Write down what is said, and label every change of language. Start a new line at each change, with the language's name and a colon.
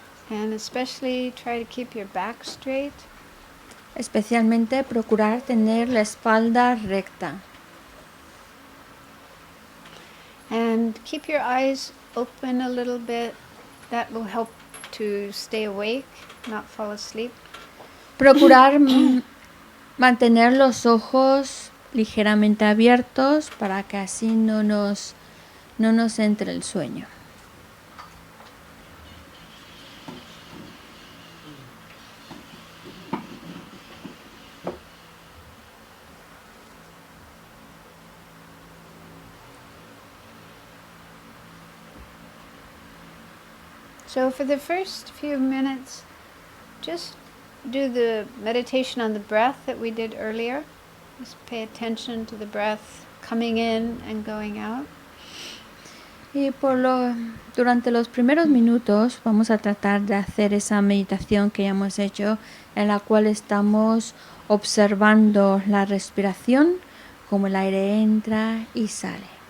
English: And especially try to keep your back straight.
Spanish: Especialmente procurar tener la espalda recta.
English: And keep your eyes open a little bit. That will help to stay awake, not fall asleep.
Spanish: Procurar mantener los ojos ligeramente abiertos para que así no nos entre el sueño.
English: So for the first few minutes, just do the meditation on the breath that we did earlier. Just pay attention to the breath coming in and going out.
Spanish: Y durante los primeros minutos vamos a tratar de hacer esa meditación que ya hemos hecho, en la cual estamos observando la respiración, como el aire entra y sale.